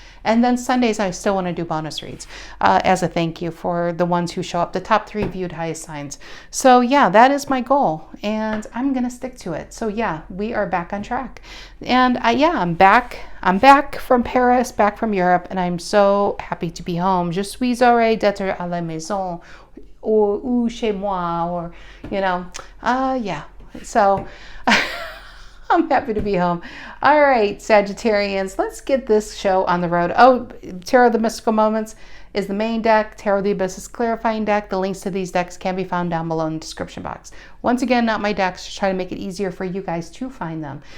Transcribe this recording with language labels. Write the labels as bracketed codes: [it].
[en] And then Sundays, I still want to do bonus reads as a thank you for the ones who show up, the top 3 viewed highest signs. So yeah, that is my goal, and I'm going to stick to it. So yeah, we are back on track. And I'm back. I'm back from Paris, back from Europe, and I'm so happy to be home. [fr] Je suis heureux d'être à la maison, ou chez moi, [en] or, yeah. So I'm happy to be home. All right, Sagittarians, let's get this show on the road. Oh, Tarot of the Mystical Moments is the main deck. Tarot of the Abyss is clarifying deck. The links to these decks can be found down below in the description box. Once again, not my decks, just trying to make it easier for you guys to find them.